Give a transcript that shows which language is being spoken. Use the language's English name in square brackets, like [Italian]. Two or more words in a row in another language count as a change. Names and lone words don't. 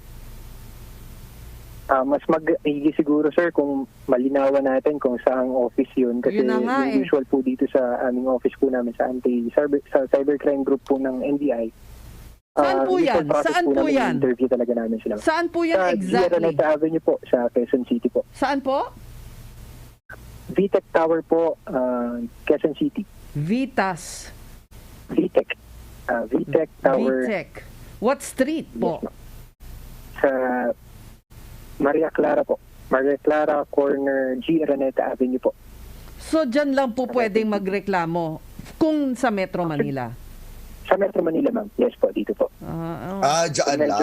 [Filipino] Mas mag-igi siguro, sir, kung malinawan natin kung saang office yun. Kasi yung usual po dito sa aming office po namin sa cybercrime group po ng NBI. Saan po yan? Saan po yan? Interview talaga namin sila. Saan po yan exactly? Sa Avenue po, sa Quezon City po. Saan po? VTech Tower po, Quezon City. Vitas. VTech. VTech Tower. VTech. [English] What street [Filipino] po? Yes, sa Maria Clara po. Maria Clara, corner G. Araneta Avenue po. So, dyan lang po pwedeng magreklamo kung sa Metro Manila? Sa Metro Manila, ma'am. Yes po, dito po. Dyan lang.